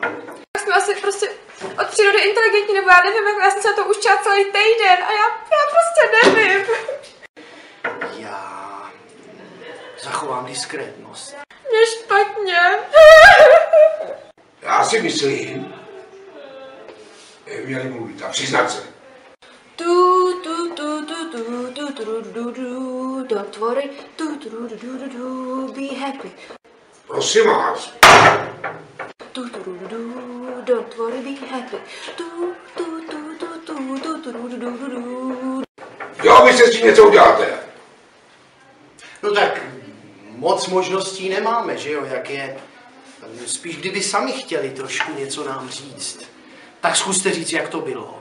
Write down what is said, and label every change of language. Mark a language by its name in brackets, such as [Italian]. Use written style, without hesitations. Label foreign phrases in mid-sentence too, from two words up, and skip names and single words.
[Czech] Jsme asi prostě od přírody inteligentní, nebo já nevím, jako já jsem se to učila celý týden a já prostě nevím. Já zachovám diskrétnost. Mě špatně. Já si myslím, že měli mluvit a přiznat se. [English] Don't worry, be happy. [Czech] Prosím vás. [English] Don't worry, be happy. [Czech] Jo, vy se s tím něco uděláte. No tak moc možností nemáme, že jo, jak je. Spíš kdyby sami chtěli trošku něco nám říct, tak zkuste říct, jak to bylo.